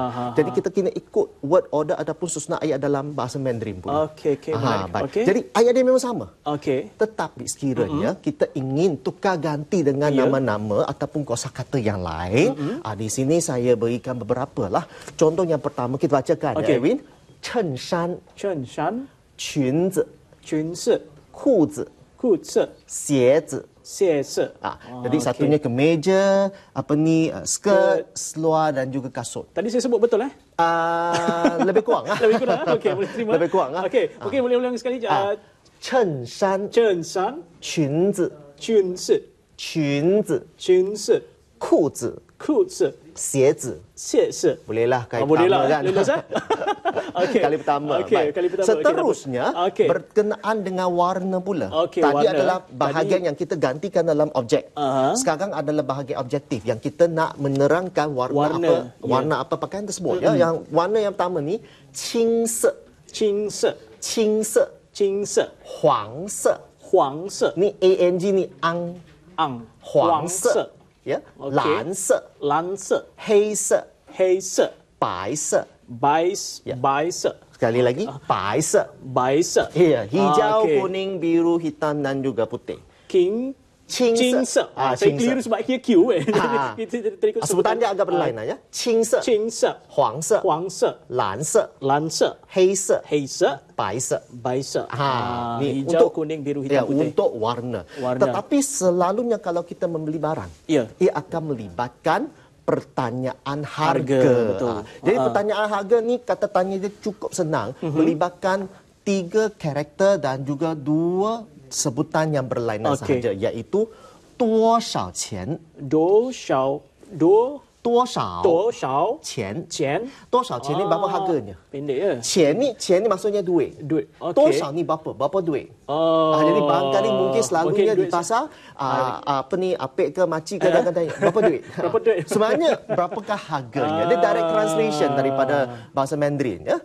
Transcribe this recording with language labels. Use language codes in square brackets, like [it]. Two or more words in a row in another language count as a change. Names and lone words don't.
[ms] Jadi kita kena ikut [en] word order [ms] ataupun susunan ayat dalam bahasa Mandarin pun. Jadi ayat dia memang sama. Tetapi sekiranya kita ingin tukar ganti dengan nama-nama ataupun kosakata yang lain, di sini saya berikan beberapa lah. Contoh yang pertama kita bacakan, Edwin. [zh] 衬衫 裙子 裤子裤子，鞋子。鞋子。 [ms] Jadi satunya kemeja, skirt, seluar dan juga kasut. Tadi saya sebut betul lebih kurang Lebih kurang. Okey, boleh terima. Lebih kurang Okey, mungkin boleh ulang sekali. [zh] 衬衫、衬衫、裙子、裙子、裙子、裙子、裤子、裤子、鞋子。鞋子。 [ms] Bolehlah kali pertama kan. Lulus Okey. Kali pertama. Okey, kali pertama. Seterusnya berkenaan dengan warna pula. Tadi warna. Adalah bahagian yang kita gantikan dalam objek. Sekarang adalah bahagian objektif yang kita nak menerangkan warna apa pakaian tersebut. Yang warna yang pertama ni [zh] 青色 青色 黄色 [ms] ni ang ni ang 黄色 ya [zh] 蓝色 黑色 白色 [ms] sekali lagi 白色 ya hijau kuning biru hitam dan juga putih 青色 saya keliru sebab kia Q sebutan dia agak berlain ya [zh] 青色 黄色 蓝色 黑色 白色 [ms] ni hijau kuning biru hitam putih untuk warna. Tetapi selalunya kalau kita membeli barang ia akan melibatkan pertanyaan harga. Betul. Jadi pertanyaan harga ni kata tanya dia cukup senang, melibatkan 3 karakter dan juga 2 sebutan yang berlainan sahaja, iaitu [zh] 多少钱 多少钱 多少钱 [ms] ni berapa harganya? Pendek ya. 钱 ni maksudnya duit. 多少 ni berapa duit? Jadi barangkali mungkin selalunya di pasar apek ke makcik ke kadang-kadang berapa duit? Berapa duit? Sebenarnya berapakah harganya? Dia [en] direct translation [ms] daripada bahasa Mandarin ya.